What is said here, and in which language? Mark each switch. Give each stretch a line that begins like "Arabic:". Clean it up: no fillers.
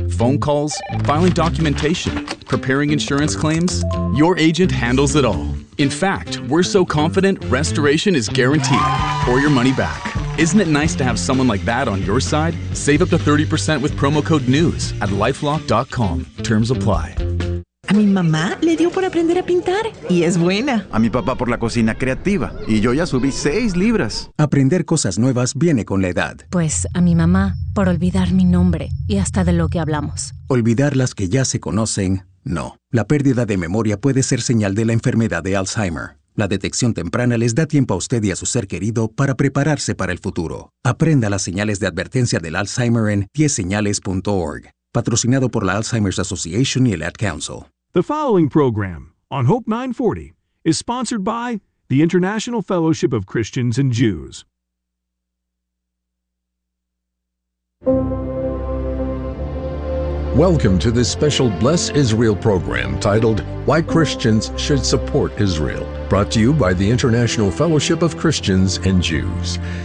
English: Phone calls, filing documentation, preparing insurance claims, your agent handles it all. In fact, we're so confident, restoration is guaranteed or your money back. Isn't it nice to have someone like that on your side? Save up to 30% with promo code NEWS at LifeLock.com. Terms apply.
Spanish: A mi mamá le dio por aprender a pintar y es buena. A mi papá por la cocina creativa y yo ya subí 6 libras. Aprender cosas nuevas viene con la edad. Pues a mi mamá por olvidar mi nombre y hasta de lo que hablamos. Olvidar las que ya se conocen, no. La pérdida de memoria puede ser señal de la enfermedad de Alzheimer. La detección temprana les da tiempo a usted y a su ser querido para prepararse para el futuro. Aprenda las señales de advertencia del Alzheimer en 10señales.org. Patrocinado por la Alzheimer's Association y el Ad Council.
English: The following program on Hope 940 is sponsored by the International Fellowship of Christians and Jews. Welcome to this special Bless Israel program titled Why Christians Should Support Israel, brought to you by the International Fellowship of Christians and Jews.